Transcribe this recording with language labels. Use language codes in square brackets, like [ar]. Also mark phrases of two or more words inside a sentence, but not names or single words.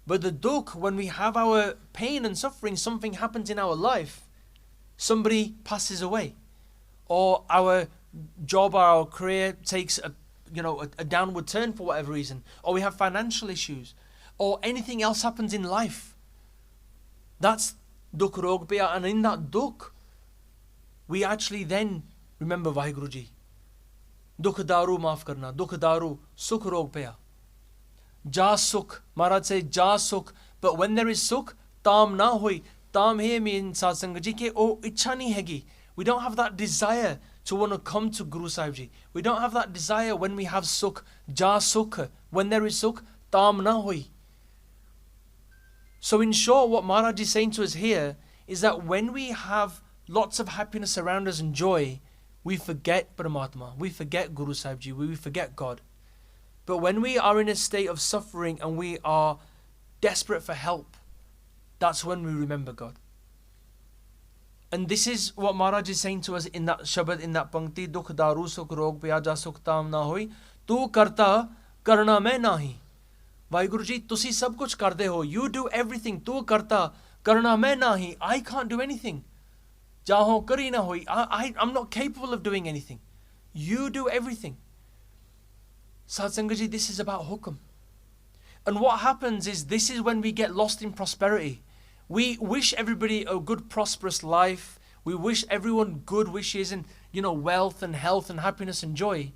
[en] But the dukh, when we have our pain and suffering, something happens in our life, somebody passes away, or our job or our career takes a downward turn for whatever reason, or we have financial issues, or anything else happens in life. That's [pa] ਦੁਖ ਰੋਗ ਪਾਇਆ, [en] and in that dukh, we actually then remember Vaheguru Ji. [pa] ਦੁਖ ਦਾਰੂ ਮਾਫ਼ ਕਰਨਾ, ਦੁਖ ਦਾਰੂ ਸੁਖ ਰੋਗ ਪਾਇਆ. ਜਾ ਸੁਖ, [en] Maharaj says [pa] ਜਾ ਸੁਖ, [en] but when there is sukh, [pa] ਤਾਮਿ ਨ ਹੋਈ. Tam [en] here means [pa] ਸਤਸੰਗ ਜੀ ਕਿ ਉਹ ਇੱਛਾ ਨਹੀਂ ਹੈਗੀ. [en] We don't have that desire to want to come to Guru Sahib Ji. We don't have that desire when we have sukh. [pa] ਜਾ ਸੁਖ, [en] when there is sukh, [pa] ਤਾਮਿ ਨ ਹੋਈ. [en] So in short, what Maharaj is saying to us here is that when we have lots of happiness around us and joy, we forget Paramatma, we forget Guru Sahib Ji, we forget God. But when we are in a state of suffering and we are desperate for help, that's when we remember God. And this is what Maharaj is saying to us in that Shabad, in that Pankti, [pa] ਦੁਖ ਦਾਰੂ ਸੁਖ ਰੋਗ ਪਇਆ ਜਾ ਸੁਖ ਤਾਮਿ ਨ ਹੋਈ, ਤੂ ਕਰਤਾ ਕਰਣਾ ਮੈ ਨਾਹੀ. ਵਾਹਿਗੁਰੂ ਜੀ, ਤੁਸੀਂ ਸਭ ਕੁਝ ਕਰਦੇ ਹੋ, [en] you do everything, [pa] ਤੂ ਕਰਤਾ ਕਰਣਾ ਮੈ ਨਾਹੀ, [en] I can't do anything. [pa] ਜਾ ਹਉ ਕਰੀ ਨ ਹੋਈ, [en] I'm not capable of doing anything. You do everything. Satsanga Ji, this is about hukam. And what happens is, this is when we get lost in prosperity. We wish everybody a good prosperous life. We wish everyone good wishes and, wealth and health and happiness and joy.